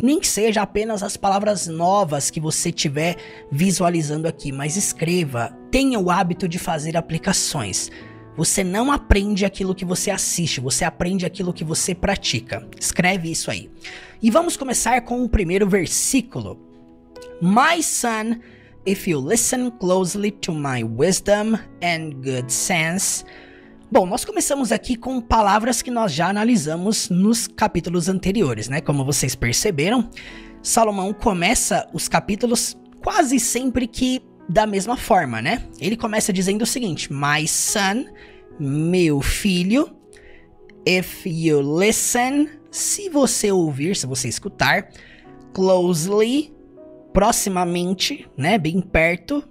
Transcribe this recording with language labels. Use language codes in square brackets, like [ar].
[pt] Nem que seja apenas as palavras novas que você estiver visualizando aqui, mas escreva. Tenha o hábito de fazer aplicações. Você não aprende aquilo que você assiste, você aprende aquilo que você pratica. Escreve isso aí. E vamos começar com o primeiro versículo. [en] My son, if you listen closely to my wisdom and good sense. [pt] Bom, nós começamos aqui com palavras que nós já analisamos nos capítulos anteriores, né? Como vocês perceberam, Salomão começa os capítulos quase sempre que da mesma forma, né? Ele começa dizendo o seguinte: [en] My son, [pt] meu filho, [en] if you listen, [pt] se você ouvir, se você escutar, closely, proximamente, né? Bem perto.